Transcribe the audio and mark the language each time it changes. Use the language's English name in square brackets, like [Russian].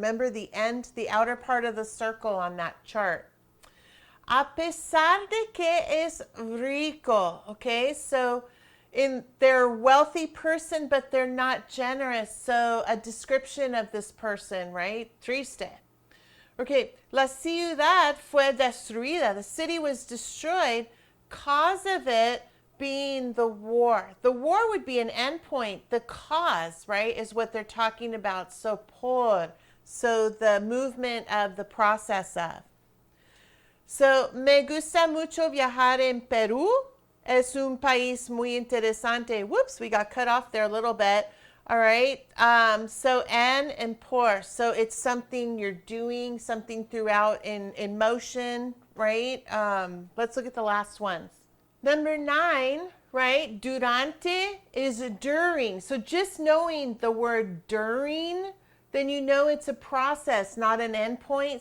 [English] Remember the end, the outer part of the circle on that chart. [Spanish] A pesar de que es rico, okay? [English] So they're a wealthy person, but they're not generous. So a description of this person, right? [Spanish] Triste. Okay, la ciudad fue destruida. [English] The city was destroyed, cause of it being the war. The war would be an endpoint. The cause, right, is what they're talking about. So por, so the movement of the process of. [Spanish] So, me gusta mucho viajar en Perú. Es un país muy interesante. [English] Whoops, we got cut off there a little bit. All right. So, en and por. So, it's something you're doing, something throughout in motion, right? Let's look at the last ones. Number 9, right? Durante is during. So, just knowing the word during, then you know it's a process, not an endpoint.